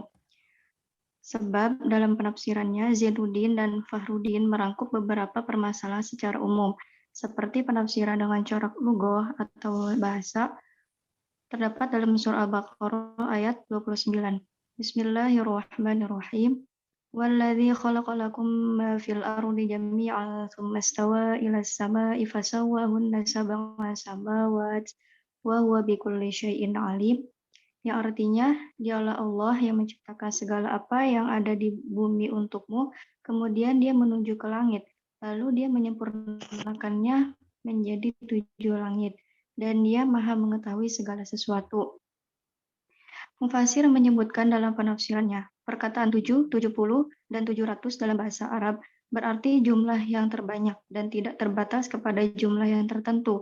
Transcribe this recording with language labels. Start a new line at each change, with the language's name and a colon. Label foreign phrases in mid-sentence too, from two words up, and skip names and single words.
Indonesian: Sebab dalam penafsirannya, Zainuddin dan Fahrudin merangkup beberapa permasalahan secara umum, seperti penafsiran dengan corak lugah atau bahasa, terdapat dalam surah Al-Baqarah ayat 29.
Arabic: بسم الله الرحمن الرحيم. والذي خلق لكم ما في الأرض جميعا ثم استوى إلى السماء فسواهن سبع سماوات وهو بكل شيء عليم.
Indonesian: Yang artinya, dialah Allah yang menciptakan segala apa yang ada di bumi untukmu, kemudian dia menuju ke langit, lalu dia menyempurnakannya menjadi 7 langit, dan dia maha mengetahui segala sesuatu. Mufasir menyebutkan dalam penafsirannya, perkataan 7, 70, dan 700 dalam bahasa Arab berarti jumlah yang terbanyak dan tidak terbatas kepada jumlah yang tertentu.